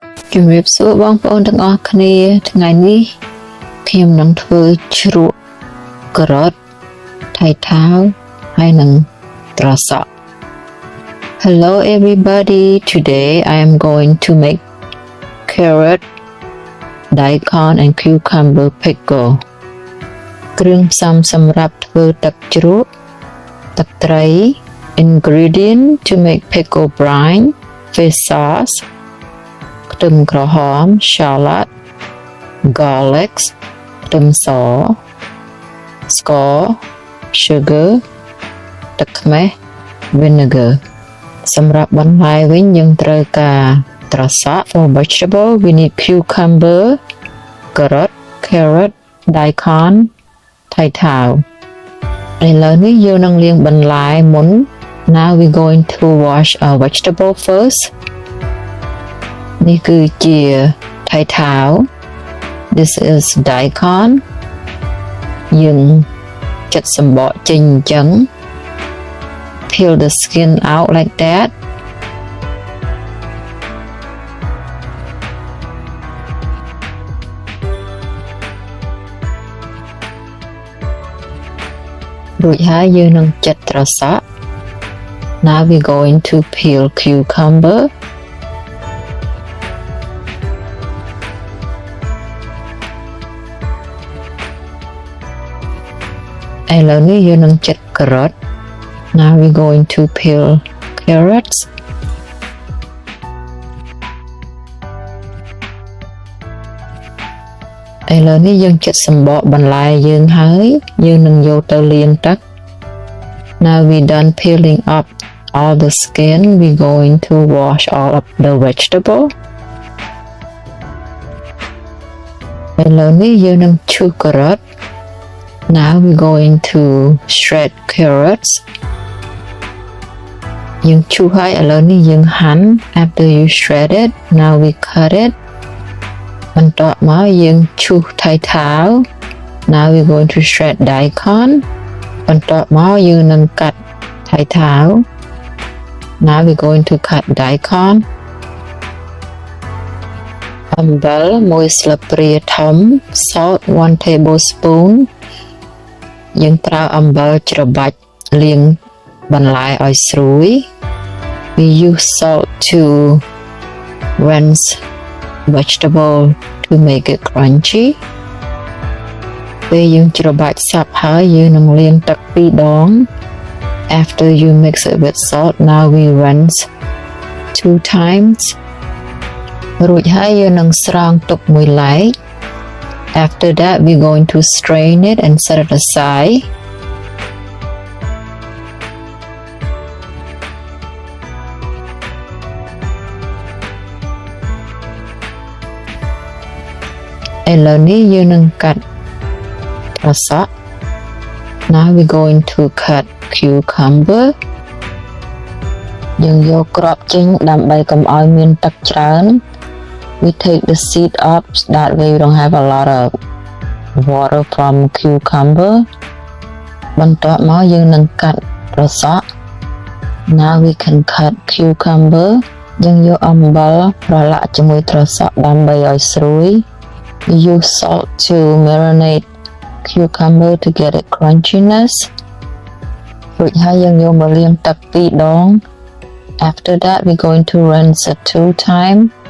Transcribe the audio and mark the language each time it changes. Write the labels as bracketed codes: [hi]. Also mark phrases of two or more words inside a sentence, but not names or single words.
[km] ជំរាបសួរបងប្អូនទាំងអស់គ្នាថ្ងៃនេះខ្ញុំនឹងធ្វើជ្រក់ការ៉ុតថៃថាវហើយនឹងត្រសក់ [en] Hello everybody, today I am going to make carrot, daikon and cucumber pickle [km] គ្រឿងផ្សំសម្រាប់ធ្វើទឹកជ្រក់ទឹកត្រី [en] ingredient to make pickle brine, fish sauce [km] ខ្ទឹមក្រហម [en] shallot, garlic ខ្ទឹ [km] មស ស្ករ sugar ទឹកខ្មេះ vinegar សម្រាប់បន្លែវិញយើងត្រូវការត្រសក់ [en] For vegetable we need cucumber, carrot, daikon, [km] ថៃថាវឥឡូវនេះយើងនឹងលាងបន្លែ [en] មុន Now we going to wash our vegetable first [km] នេះគឺជាថៃថាវ [en] This is daikon [km] យើងចិតសម្បកចេញអញ្ចឹង [en] Peel the skin out like that [km] រួចហើយយើងនឹងចិតត្រសក់ [en] Now we going to peel cucumber [km] ឥឡូវនេះយើងនឹងចិតការ៉ុត [en] Now we going to peel carrots [km] ឥឡូវនេះយើងចិតសម្បកបន្លែយើងហើយយើងនឹងយកទៅលាងទឹក [en] Now we done peeling up all the skin we going to wash all of the vegetable [km] ឥឡូវនេះយើងនឹងឈូសការ៉ុត [en] Now we going to shred carrots [km] យើងឈូសហើយឥឡូវនេះយើងហាន់ [en] After you shred it now we cut it [km] បន្ទាប់មកយើងឈូសថៃថាវ [en] Now we going to shred daikon [km] បន្ទាប់មកយើងនឹងកាត់ថៃថាវ [en] Now we going to cut daikon [km] អំបិល1ស្លាបព្រាធំ [en] Salt 1 tablespoon [km] យើងប្រើអំបិលច្របាច់លាង បន្លែឲ្យស្រួយ [en] We use salt to rinse vegetable to make it crunchy [km] ពេលយើងច្របាច់សព្វហើយយើងនឹងលាងទឹក2ដង [en] After you mix it with salt now we rinse 2 times [km] រួចហើយយើងនឹងស្រង់ទុកមួយឡែក [en] After that we going to strain it and set it aside [km] ឥឡូវនេះយើងនឹងកាត់ត្រសក់ [en] Now we going to cut cucumber [km] យើងយកគ្រាប់ចេញដើម្បីកុំឲ្យមានទឹក ច្រើន [en] We take the seed up that way we don't have a lot of water from cucumber [km] បន្ទា ប់មកយើងនឹងកាត់ត្រសក់ [en] Now we can cut cucumber [km] យើងយកអំបិលប្រឡាក់ជាមួយត្រសក់ដើម្បីឲ្យស្រួយ [en] We use salt to marinate cucumber to get it crunchiness [km] រួចហើយយើងយកមកលាងទឹក2ដង [en] After that we going to rinse it 2 times